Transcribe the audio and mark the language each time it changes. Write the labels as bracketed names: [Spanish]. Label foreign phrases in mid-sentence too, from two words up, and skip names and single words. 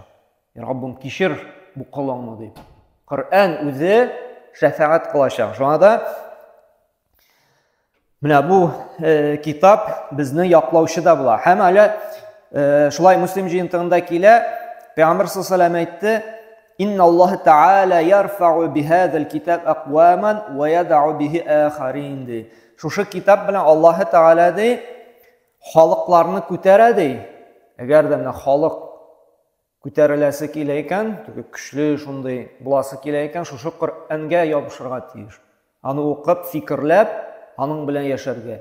[Tatar] Раббым кичер бу кылыңны дип. Коръән үзе шәфәгать кылачак. Шуңа да менә бу китап безне яклаучы да була. Һәм әле шулай Муслим җыентыгында килә, Пәйгамбәр [Arabic] صلى الله عليه وسلم [Tatar] әйтте: [Arabic] "إن الله يرفع بهذا الكتاب أقواما ويضع به آخرين." [Tatar] ди. Шушы китап белән Аллаһ та'ала ди халыкларны күтәрә ди. Әгәр дә менә халык күтәреләсе килә икән, көчле шундый буласы килә икән, шушы Коръәнгә ябышырга тиеш. Аны укып, фикерләп, аның белән яшәргә.